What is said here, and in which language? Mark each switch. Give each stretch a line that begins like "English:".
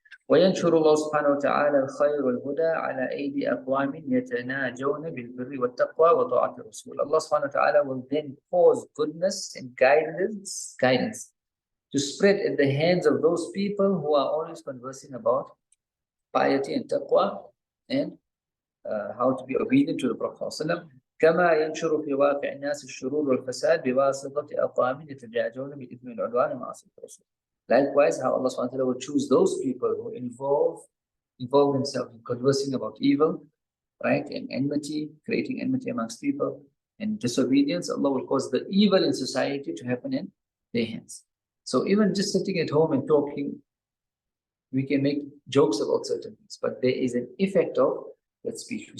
Arabic: وَيَنْشُرُ اللَّهُ سُبْحَانَهُ وَتَعَالَى الْخَيْرُ وَالْهُدَى عَلَى أَيْدِي أَقْوَامٍ يَتَنَاجَوْنَ بِالْبِرِّ وَالتَّقْوَى وَطَاعَةِ الرَّسُولِ.
English: Allah subhanahu wa ta'ala will then cause goodness and guidance to spread at the hands of those people who are always conversing about piety and taqwa and how to be obedient to the Prophet
Arabic: كما ينشر في واقع الناس الشرور والفساد بواسطة أقوام يتجاهلون بالإثم والعدوان ومعصية الرسول.
English: Likewise, how Allah subhanahu wa ta'ala would choose those people who involve themselves in conversing about evil, right, and enmity, creating enmity amongst people, and disobedience. Allah will cause the evil in society to happen in their hands. So even just sitting at home and talking, we can make jokes about certain things, but there is an effect of that speech.